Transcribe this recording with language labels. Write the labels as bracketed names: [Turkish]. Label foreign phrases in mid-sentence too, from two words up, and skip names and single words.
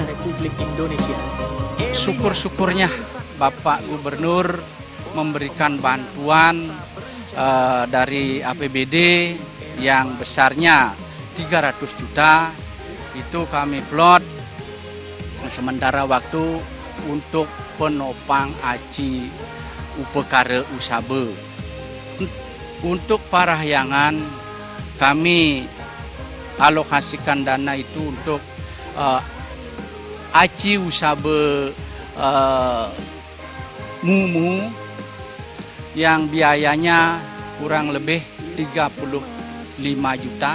[Indonesian] Syukur-syukurnya Bapak Gubernur memberikan bantuan dari APBD yang besarnya 300 juta, itu kami plot sementara waktu untuk penopang aji upekara Usabe. Untuk parahyangan kami alokasikan dana itu untuk aci Usabe Mumu yang biayanya kurang lebih 35 juta.